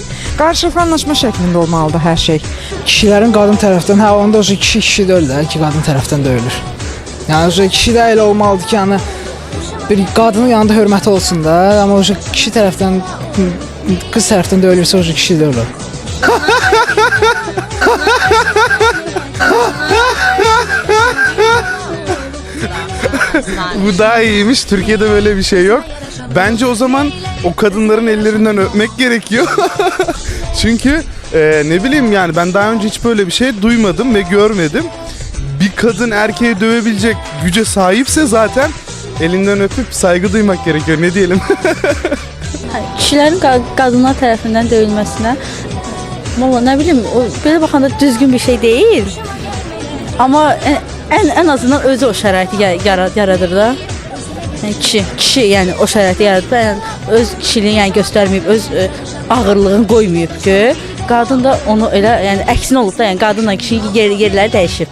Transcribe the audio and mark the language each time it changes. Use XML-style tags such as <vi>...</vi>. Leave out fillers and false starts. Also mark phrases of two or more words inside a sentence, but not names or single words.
<az>Qarşılıqlı anlaşma şəklində olmalıdır hər şey. Kişilərin qadın tərəfdən, hə onda o kişi deyil də ki, qadın tərəfdən döyülür. Yəni o kişi də elə olmalıdır ki, yəni bir qadının yanında hörməti olsun da, amma o kişi tərəfdən qız tərəfdən döyülürsə o kişi deyil.</az> <tr>Bu daha iyiymiş. Türkiye'de böyle bir şey yok. Bence o zaman o kadınların ellerinden öpmek gerekiyor. Çünkü ne bileyim yani ben daha önce hiç böyle bir şey duymadım ve görmedim. Bir kadın erkeği dövebilecek güce sahipse zaten elinden öpüp saygı duymak gerekiyor. Ne diyelim?</tr> <az>Kişilərin qadınlar tərəfindən döyülməsinə valla nə bilim, o belə baxanda düzgün bir şey deyil. Amma ən azından özü o şəraiti yaradır da. Yəni kişi yəni o şəraiti yaradır da, yəni öz kişiliğini yəni göstərməyib, öz ağırlığını qoymayıb ki, qadın da onu elə yəni əksinə olub da, yəni qadınla kişinin yerləri dəyişib.</az>